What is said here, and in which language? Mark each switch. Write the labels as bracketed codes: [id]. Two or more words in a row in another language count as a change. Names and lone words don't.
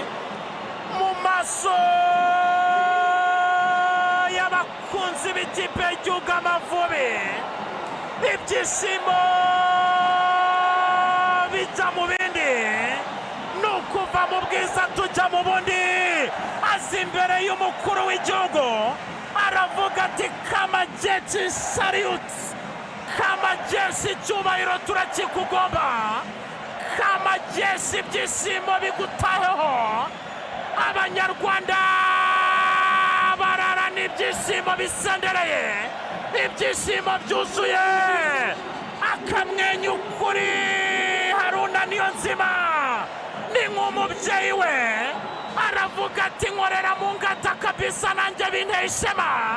[rw] Mu maso y'abakunzi b'ikipe y'igihugu Amavubi, ibyishimo bijya mu bindi, nukuva mu bwiza tujya mu bundi. Azi imbere y'umukuru w'igihugu aravuga ati [sw] kama jeshi [rw] salute, [sw] kama jeshi [rw] icyubahiro turakikugomba, [sw] kama jeshi [rw] ibyishimo bigutaheho. Abanyarwanda bararana ibyishimo bisendereye, ibyishimo byuzuye, akamwenyu kuri Haruna Niyonzima ni nk'umubyeyi we, aravuga ati nkorera mu ngata kabisa nanjye binteye ishema.